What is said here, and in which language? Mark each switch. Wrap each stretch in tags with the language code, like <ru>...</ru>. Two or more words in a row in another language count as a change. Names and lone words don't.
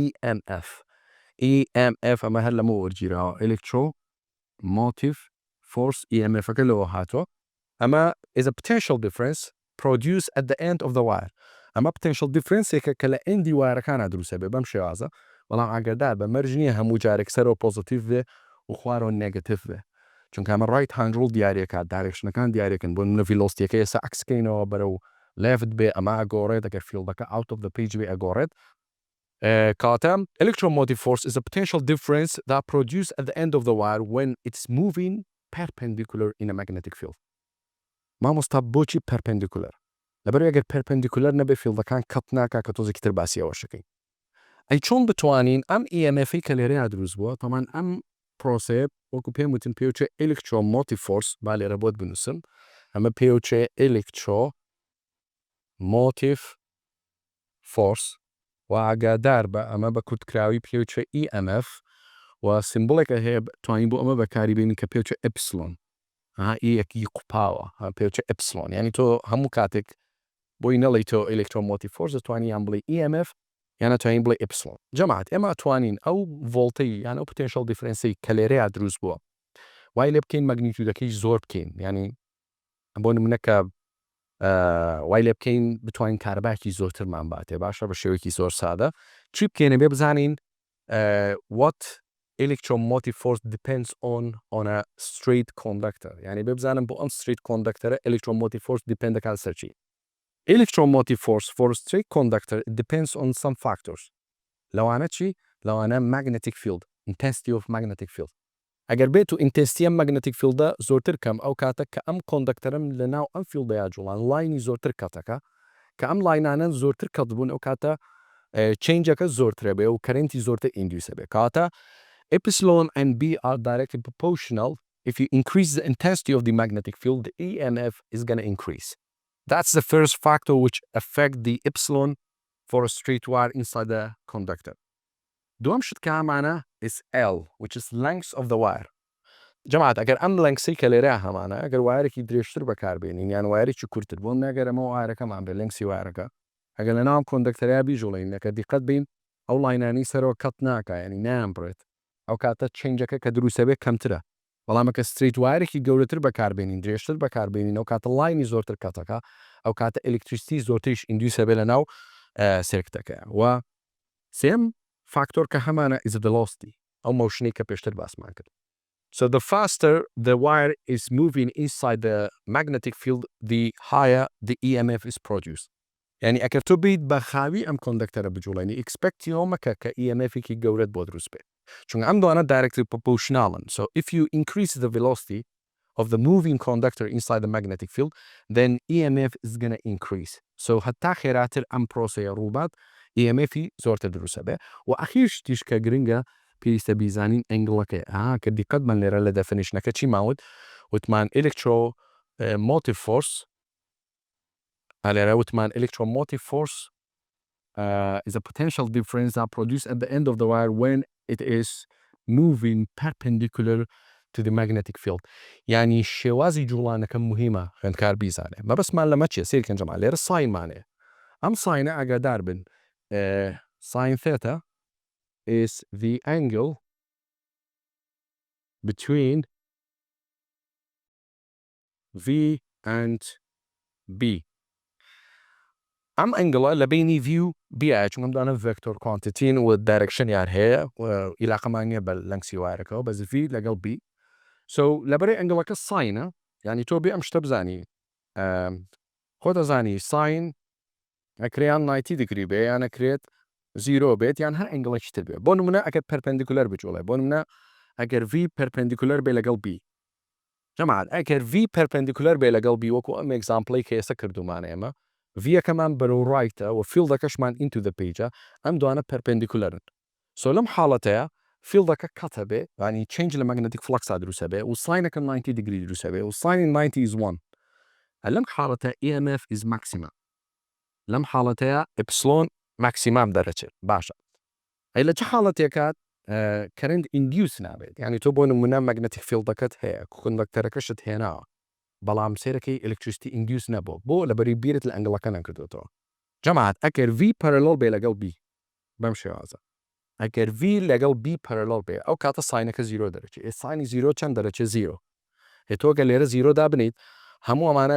<ckb>EMF ئەمە هەر لەمە وەرگیراوە</ckb> <en>electromotive force</en> <ckb>EMF-ەکە لەوە هاتووە ئەمە</ckb> <en>is a potential difference produced at the end of the wire</en> <ckb>ئەمە</ckb> <en>potential difference-</en> <ckb>ێکە کە لە ئەندی وایرەکانە دروستە بێ بەم شێوازە بەڵام ئاگادار بە مەرج نییە هەموو جارێک سەرەوە پۆزیتیڤ بێ و خوارەوە نێگەتیڤ بێ چونکە ئەمە</ckb> <en>right hand rule</en> <ckb>دیارەکە دایرێکشنەکان دیارەکەن بۆ منە ڤیلۆسیتیەکە ئێستا عەکسکەینەوە بەرەو لێفت بێ ئەمە ئەگۆڕێت ئەگەر فیڵدەکە</ckb> <en>out of the page</en> <ckb>بێ ئەگۆڕێت کاتە</ckb> <en>electromotive force is a potential difference that produced at the end of the wire when it's moving perpendicular in a magnetic field</en> <ckb>مامۆستا بۆچی perpendicular لەبەر ئەگەر perpendicular نەبێ فیڵدەکان کەت ناکا کە تۆزێکتر باسی ئەوەشەکەین ئەی چۆن بتوانین ئەم EMF-ی کە لێرەیە دروست بووە تەمان ئەم پرۆسەیە وەکو پێم وتم پێوترێ</ckb> <en>electromotive force</en> <ckb>با لێرە بۆت بنووسم ئەمە پێوترێ</ckb> <en>electromotive force</en> <ckb>و ئاگادار بە ئەمە بە کورتکراوی پێوترێ EMF و سیمبڵێکە هەیە توانین بۆ ئەمە بەکاریبێنین کە پێوترێ ئەپسلۆن یەکی قوپاوە پێوترێ ئەپسلۆن یعنی تۆ هەموو کاتێک بۆی نەڵی تۆ</ckb> <en>electromotive force</en> <ckb>دەتوانی یان بڵێ EMF یانە توانین بڵێ ئەپسلۆن جەماعەت ئێمە ئەتوانین ئەو ڤۆڵتەی یان ئەو</ckb> <en>potential difference-</en> <ckb>ی کە لێرەیە دروست بووە وای لێ بکەین مەگنیتیودەکەیش زۆر بکەین ینی بۆ نمونە کە وای لێ بکەین بتوانین کارەباکی زۆرترمان باتێ باشە بە شێوەیەکی زۆر سادە چی بکەینە بێ بزانین</ckb> <en>what electromotive force depends on a straight conductor</en> <ckb>یعنی بێ بزانم بۆ ئەم</ckb> <en>straight conductor</en> <ckb>ە</ckb> <en>electromotive force depend</en> <ckb>دەکات سەر چی</ckb> <en>electromotive force for a straight conductor depends on some factors</en> <ckb>لەوانە چی لەوانە</ckb> <en>magnetic field intensity of magnetic field</en> <ckb>ئەگەر بێت و</ckb> <en>intensity magnetic field</en> <ckb>زۆرتر کەم ئەو کاتە کە ئەم کۆندەکتەرم لەناو ئەم فیلدەیە جوڵان لاینی زۆرتر کەتەکە کە ئەم لاینانە زۆرتر کەت بوون ئەو کاتە چینجەکە زۆرترە بێ و کەرنتی زۆرتر ئیندیوسە بێ کاتە</ckb> <en>epsilon and B are directly proportional if you increase the intensity of the magnetic field the EMF is going to increase that's the first factor which affect the epsilon for a straight wire inside the conductor</en> <ckb>دوام شت کە هەمانە</ckb> <en>is L which is length of the wire</en> <ckb>جەماعەت ئەگەر ئەم لەنگسی کە لێرە هەمانە ئەگەر وایرێکی درێژتر بەکاربێنین یان وایرێکی کورتتر بۆ نەگەر ئەمە وایرەکەمان بێ لەنگسی وایرەکە ئەگەر لە ناو کۆندەکتەریا بیژوڵین نەکە دیقەت بین ئەو لاینانی سەرەوە کەت ناکە ینی نایانبڕێت ئەو کاتە چینجەکە کە دروستە بێت کەمترە بەڵامەکە ستریت وایرێکی گەورەتر بەکاربێنین درێژتر بەکاربێنین ئەو کاتە لاینی زۆرتر کەتەکە ئەو کاتە ئەلکتریسیتی زۆرتریش ئیندیوسە بێ لە ناو سێرکتەکە و سێم فاکتۆر کە هەمانە</ckb> <en>is velocity</en> <ckb>ئەو مۆشنەی کە پێشتر باسمان کرد so</ckb> <en>the faster the wire is moving inside the magnetic field the higher the EMF is produced</en> <ckb>یعنی ئەگەر تۆ بیت بە خاوی ئەم کۆندەکتەرە بجوڵێنی ئەکسپەکتیەوە مەکە کە EMF-ێکی گەورەت بۆ دروست بێت چونکە ئەم دوانە</ckb> <en>directly proportional</en> <ckb>ن</ckb> <en>so if you increase the velocity of the moving conductor inside the magnetic field then EMF is going to increase</en> <ckb>so هەتا خێراتر ئەم پرۆسەیە ڕووبات EMF-ی زۆرتر دروستە بێ و ئەخیر شتیش کە گرنگە پێویستە بیزانین ئەنگڵەکەی کە دیقەتمان لێرە لە دەفینیشنەکە چی ماوت وتمان</ckb> <en>electromotive force</en> <ckb>لێرە وتمان</ckb> <en>electromotive force is a potential difference that produced at the end of the wire when it is moving perpendicular to the magnetic field</en> <ckb>یعنی شێوازی جوڵانەکە مهمە خوێندکار بیزانێ مەبەستمان لەمە چیە سیرکەن جەماعەت لێرە ساینمانەیە ئەم ساینە ئاگادار بن</ckb> <en>sin theta is the angle between V and B</en> <ckb>ئەم ئەنگڵە لە بینی V و B چونکە ئەمدانە</ckb> <en>vector quantity</en> <ckb>و direction یان هەیە عیلاقەمان نییە بە لەنگسی وایرەکەەوە بەس V لەگەڵ B so لەبەرەی ئەنگڵەکە ساینە یعنی تۆ بێ ئەم شتە بزانی خۆ دەزانی ساین ئەکریان 90 دیگری بێ یان ئەکرێت 0 بێت یان هەر ئەنگڵێکی تر بێت بۆ نمونە ئەگەر پەرپەندیکولەر بجوڵێ بۆ نمونە ئەگەر V پەرپەندیکولەر بێ لەگەڵ B جەماعەت ئەگەر V پەرپەندیکولەر بێ لەگەڵ B وەکو ئەم ئێگزامپڵی کە ئێستا کردومانە ئێمە V-یەکەمان بەرەو ڕایتە و فیلدەکەشمان</ckb> <en>into the page</en> <ckb>ئەم دوانە پەرپەندیکولەرن سۆ لەم حاڵەتەیە فیلدەکە کەتە بێ ینی change لە</ckb> <en>magnetic flux</en> <ckb>دروستە بێ و ساینەکە 90 دیگری دروستە بێ و ساین 90 is 1 لەم حاڵەتە</ckb> <en>EMF is maximum</en> <ckb>لەم حاڵەتەیە ئپسلۆن ماکسیمام دەرەچێت باشە ئەی لە چه حاڵەتێکات کرنت ئیندیوس نابێت یعنی تۆ بۆ نمونە مەگنەتیک فیلدەکەت هەیە کۆندەکتەرەکەشت هێناوە بەڵام سێرەکەی ئلکتریسیتی ئیندیوس نەبوو بۆ لەبەری بیرت لە ئەنگڵەکە نەکردوێتەوە جەماعەت ئەگەر V پەرەلۆڵ بێ لەگەڵ B بەم شێوازە ئەگەر V لەگەڵ B پەرەلۆڵ بێ ئەو کاتە ساینەکە زیرۆ دەرەچێت ساینی زیرۆ چەند دەرەچێت زیرۆ هێتۆگە لێرە زیرۆ دابنیت هەموو ئەمانە</ckb>